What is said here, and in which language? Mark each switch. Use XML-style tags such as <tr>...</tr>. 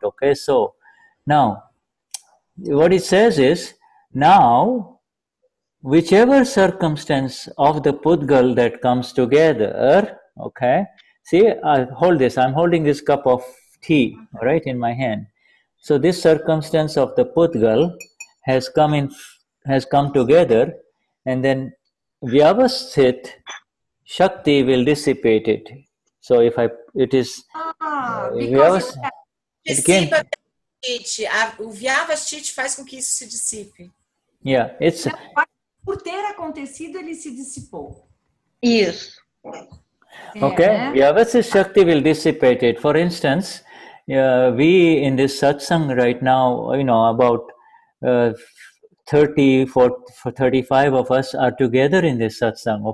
<en>Okay, so now what it says is, now whichever circumstance of the Pudgal that comes together, okay, see, hold this, I'm holding this cup of tea, all right, in my hand. So this circumstance of the Pudgal has come together, and then Vyavasthit Shakti will dissipate it. So if it is Because</en> <pt>Dissipa o Vyavastit faz com que isso se dissipe.</pt> <en>Yeah, it's</en> <pt>por ter acontecido ele se dissipou. Isso.</pt> <en>okay. Vyavasthit Shakti will dissipate it. For instance, we in this satsang right now, about 35 of us are together in this satsang.</en>